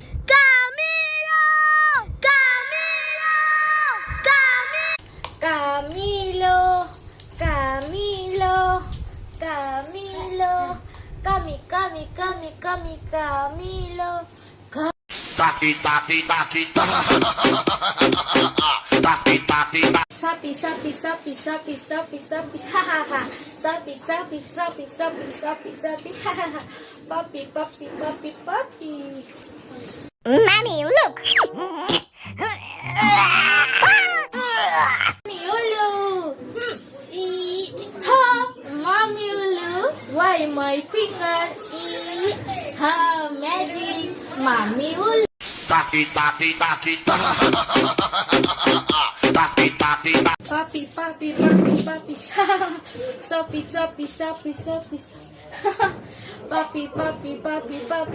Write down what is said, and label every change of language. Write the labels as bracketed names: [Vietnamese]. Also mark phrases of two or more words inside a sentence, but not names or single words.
[English] Camilo. Taki taki taki taki taki. [Indonesian] Sapi, ha ha ha. Sapi, ha ha ha. [English] Puppy, puppy. Mommy, look! Mommy Ulu. Ha, Mommy Ulu. Why my finger? Ha, magic, Mommy Ulu. Taki taki taki taki taki. Puppy. Sapi. Puppy.